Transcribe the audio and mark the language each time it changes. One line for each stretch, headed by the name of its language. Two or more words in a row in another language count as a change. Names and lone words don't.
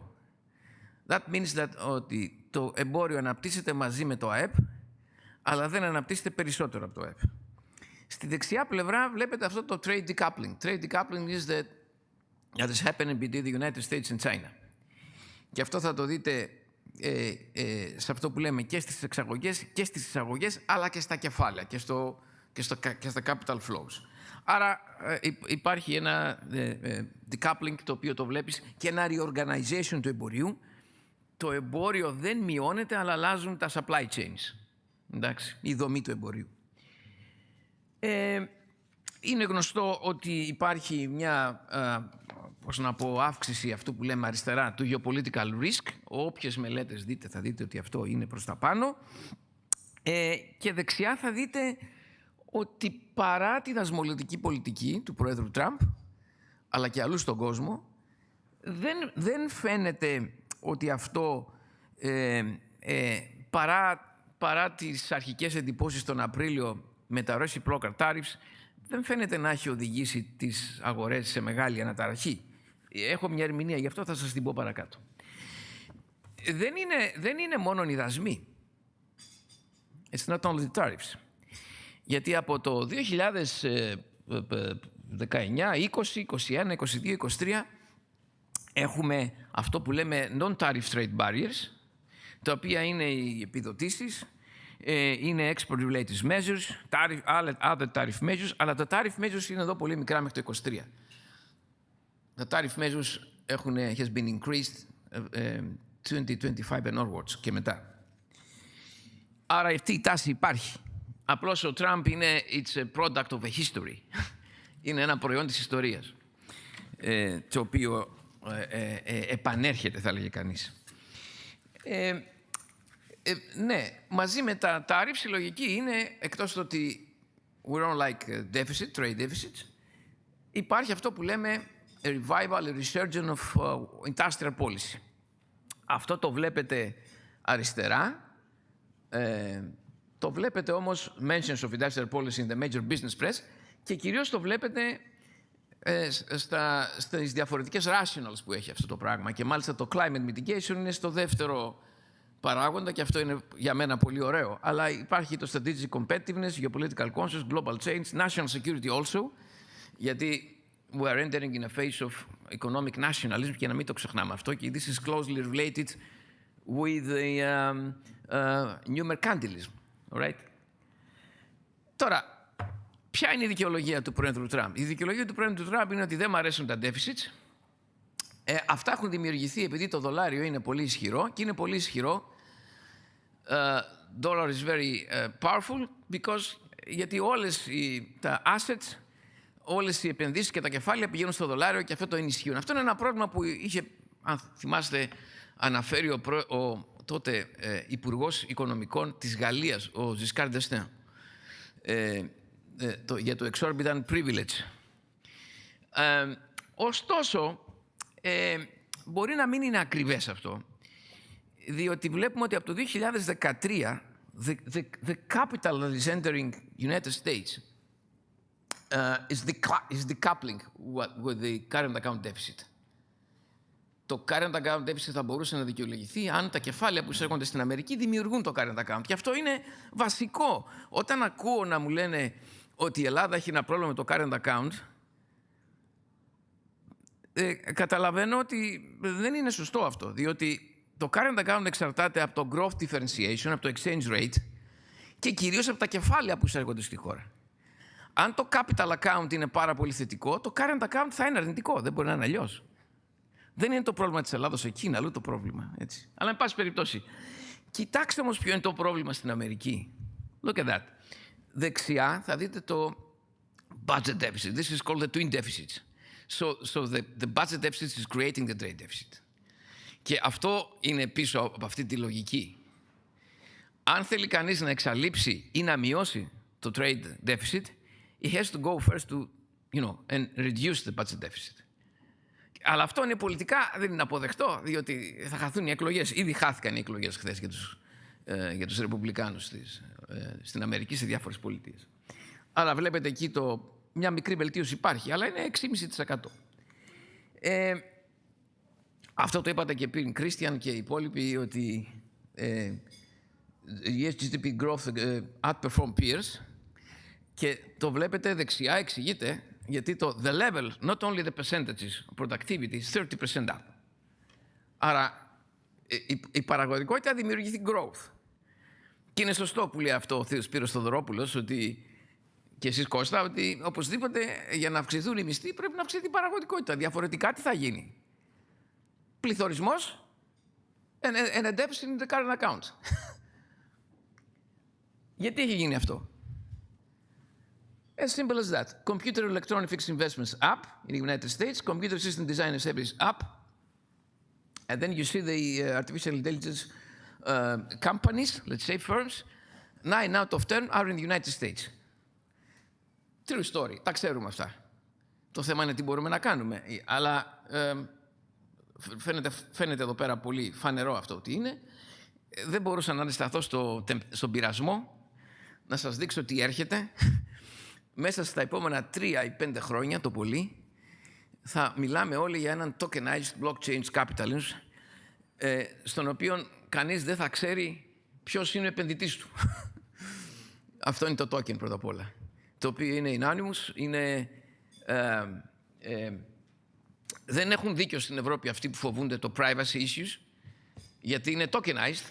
English: That means that
Greek: ότι το εμπόριο αναπτύσσεται μαζί με το ΑΕΠ, αλλά δεν αναπτύσσεται περισσότερο από το ΑΕΠ. Στη δεξιά πλευρά βλέπετε αυτό το
English: trade decoupling. Trade decoupling is that is happening between the United States and China.
Greek: Και αυτό θα το δείτε σε αυτό που λέμε και στις εξαγωγές και στις εισαγωγές, αλλά και στα κεφάλαια και στα
English: capital flows.
Greek: Άρα υπάρχει ένα decoupling το οποίο το βλέπεις και ένα reorganization του εμπορίου. Το εμπόριο δεν μειώνεται, αλλά αλλάζουν τα
English: supply chains.
Greek: Εντάξει, η δομή του εμπορίου. Είναι γνωστό ότι υπάρχει μια αύξηση αυτού που λέμε αριστερά του
English: geopolitical risk.
Greek: Όποιες μελέτες δείτε θα δείτε ότι αυτό είναι προς τα πάνω. Και δεξιά θα δείτε ότι παρά τη δασμολογική πολιτική του Πρόεδρου Τραμπ, αλλά και αλλού στον κόσμο, δεν φαίνεται ότι αυτό παρά τις αρχικές εντυπώσεις τον Απρίλιο με τα
English: reciprocal tariffs,
Greek: δεν φαίνεται να έχει οδηγήσει τις αγορές σε μεγάλη αναταραχή. Έχω μια ερμηνεία, γι' αυτό θα σας την πω παρακάτω. Δεν είναι μόνο οι δασμοί.
English: It's not only the tariffs.
Greek: Γιατί από το 2019, 20, 21, 22, 23 έχουμε αυτό που λέμε
English: non-tariff trade barriers,
Greek: τα οποία είναι οι επιδοτήσεις, είναι
English: export-related measures, other tariff measures,
Greek: αλλά τα
English: tariff measures
Greek: είναι εδώ πολύ μικρά μέχρι το 23.
English: Τα tariff measures has been increased 2025 and onwards
Greek: και μετά. Άρα αυτή η τάση υπάρχει. Απλώς ο Τραμπ είναι
English: it's a product of a history.
Greek: Είναι ένα προϊόν της ιστορίας, το οποίο επανέρχεται, θα λέγε κανείς. Ναι, μαζί με τα tariffs η λογική είναι, εκτός το ότι
English: we don't like deficit, trade deficits,
Greek: υπάρχει αυτό που λέμε
English: a revival, a resurgence of industrial policy.
Greek: Αυτό το βλέπετε αριστερά. Το βλέπετε όμως
English: mentions of industrial policy in the major business press
Greek: και κυρίως το βλέπετε στις διαφορετικές rationals που έχει αυτό το πράγμα. Και μάλιστα το
English: climate mitigation
Greek: είναι στο δεύτερο παράγοντα και αυτό είναι για μένα πολύ ωραίο. Αλλά υπάρχει το
English: strategic competitiveness, geopolitical conscious, global change, national security also, γιατί we are entering in a phase of economic nationalism
Greek: και να μην το ξεχνάμε αυτό.
English: Και this is closely related with the new mercantilism. Right?
Greek: Τώρα, ποια είναι η δικαιολογία του Πρόεδρου Τραμπ? Η δικαιολογία του Πρόεδρου Τραμπ είναι ότι δεν μου αρέσουν τα deficits. Αυτά έχουν δημιουργηθεί επειδή το δολάριο είναι πολύ ισχυρό και είναι πολύ ισχυρό.
English: Dollar is very powerful
Greek: γιατί όλες τα assets, όλες οι επενδύσεις και τα κεφάλαια πηγαίνουν στο δολάριο και αυτό το ενισχύουν. Αυτό είναι ένα πρόβλημα που είχε, αν θυμάστε, αναφέρει ο τότε Υπουργός Οικονομικών της Γαλλίας, ο Giscard d'Estaing, για το
English: exorbitant privilege.
Greek: Ωστόσο, μπορεί να μην είναι ακριβές αυτό, διότι βλέπουμε ότι από το 2013
English: the capital that is entering United States is decoupling with the current account deficit.
Greek: Το
English: current account deficit
Greek: θα μπορούσε να δικαιολογηθεί αν τα κεφάλαια που εισέρχονται στην Αμερική δημιουργούν το
English: current account.
Greek: Και αυτό είναι βασικό. Όταν ακούω να μου λένε ότι η Ελλάδα έχει ένα πρόβλημα με το
English: current account,
Greek: καταλαβαίνω ότι δεν είναι σωστό αυτό, διότι το
English: current account
Greek: εξαρτάται από το
English: growth differentiation,
Greek: από το
English: exchange rate
Greek: και κυρίως από τα κεφάλαια που εισέρχονται στη χώρα. Αν το
English: capital account
Greek: είναι πάρα πολύ θετικό, το
English: current account
Greek: θα είναι αρνητικό. Δεν μπορεί να είναι αλλιώς. Δεν είναι το πρόβλημα της Ελλάδος εκεί, είναι αλλού το πρόβλημα. Έτσι. Αλλά, εν πάση περιπτώσει, κοιτάξτε όμως ποιο είναι το πρόβλημα στην Αμερική.
English: Look at that.
Greek: Δεξιά θα δείτε το
English: budget deficit. This is called the twin deficits. So the budget deficit is creating the trade deficit.
Greek: Και αυτό είναι πίσω από αυτή τη λογική. Αν θέλει κανείς να εξαλείψει ή να μειώσει το
English: trade deficit, he has to go first to, and reduce the budget deficit.
Greek: Αλλά αυτό είναι πολιτικά, δεν είναι αποδεκτό, διότι θα χαθούν οι εκλογές. Ήδη χάθηκαν οι εκλογές χθες για τους Ρεπουμπλικάνους στην Αμερική, σε διάφορες πολιτείες. Άρα βλέπετε εκεί μια μικρή βελτίωση υπάρχει, αλλά είναι 6,5%. Αυτό το είπατε και πριν, Κρίστιαν και οι υπόλοιποι, ότι η
English: GDP growth outperform peers,
Greek: και το βλέπετε δεξιά, εξηγείται, γιατί
English: the level, not only the percentages of productivity, is 30% up.
Greek: Άρα η παραγωγικότητα δημιουργηθεί growth. Και είναι σωστό που λέει αυτό ο Θείος Σπύρος Θοδωρόπουλος, ότι, και εσείς Κώστα, ότι οπωσδήποτε για να αυξηθούν οι μισθοί πρέπει να αυξηθεί η παραγωγικότητα. Διαφορετικά τι θα γίνει?
English: Πληθωρισμός and a deficit in the current account.
Greek: Γιατί έχει γίνει αυτό?
English: As simple as that. Computer electronic fixed investments up in the United States. Computer system design and services up. And then you see the artificial intelligence companies, let's say firms, 9 out of 10 are in the United States. True story.
Greek: Τα ξέρουμε αυτά. Το θέμα είναι τι μπορούμε να κάνουμε. Αλλά φαίνεται εδώ πέρα πολύ φανερό αυτό ότι είναι. Δεν μπορούσα να αντισταθώ στον πειρασμό να σας δείξω τι έρχεται. Μέσα στα επόμενα 3 ή 5 χρόνια το πολύ θα μιλάμε όλοι για έναν
English: tokenized blockchain capitalism,
Greek: στον οποίο κανείς δεν θα ξέρει ποιος είναι ο επενδυτής του. Αυτό είναι το token πρώτα απ' όλα. Το οποίο είναι anonymous, δεν έχουν δίκιο στην Ευρώπη αυτοί που φοβούνται το
English: privacy issues,
Greek: γιατί είναι tokenized.